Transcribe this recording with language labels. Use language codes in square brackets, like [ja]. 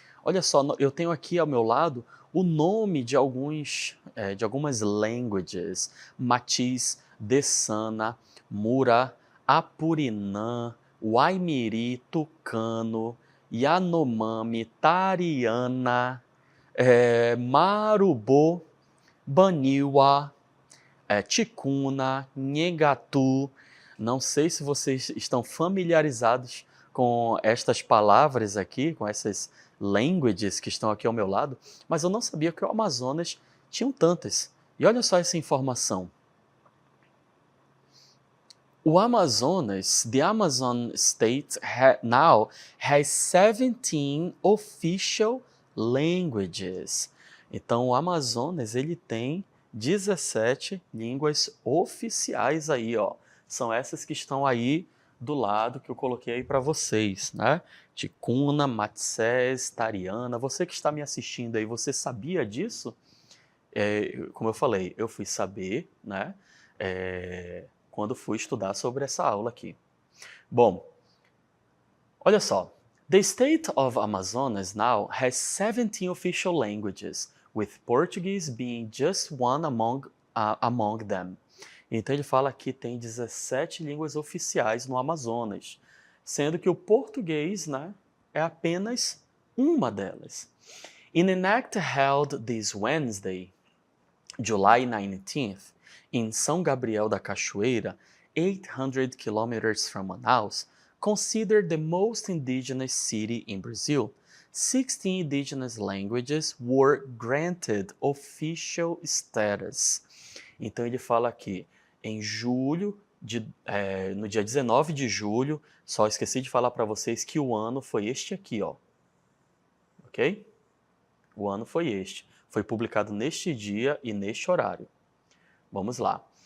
[pt] Olha só, eu tenho aqui ao meu lado o nome de algumas languages: Matiz, Dessana, Mura, Apurinã, Waimiri, Tucano, Yanomami, Tariana, Marubô, Baniwa, Ticuna, Nhegatu. Não sei se vocês estão familiarizados com estas palavras aqui, com essas languages que estão aqui ao meu lado, mas eu não sabia que o Amazonas tinham tantas. E olha só essa informação. [en] O Amazonas, the Amazon state now has 17 official languages. [pt] Então o Amazonas ele tem 17 línguas oficiais aí, ó. São essas que estão aí do lado que eu coloquei aí para vocês, né? Ticuna, Matsés, Tariana. Você que está me assistindo aí, você sabia disso? Como eu falei, eu fui saber, né? Quando fui estudar sobre essa aula aqui. Bom, olha só. [en] The state of Amazonas now has 17 official languages, with Portuguese being just one among them. [pt] Então ele fala que tem 17 línguas oficiais no Amazonas, sendo que o português, né, é apenas uma delas. [en] In an act held this Wednesday, July 19th, in São Gabriel da Cachoeira, 800 kilometers from Manaus, considered the most indigenous city in Brazil, 16 indigenous languages were granted official status. [pt] Então ele fala aqui, em julho, no dia 19 de julho, só esqueci de falar para vocês que o ano foi este aqui, ó. Ok? O ano foi este. Foi publicado neste dia e neste horário. Vamos lá.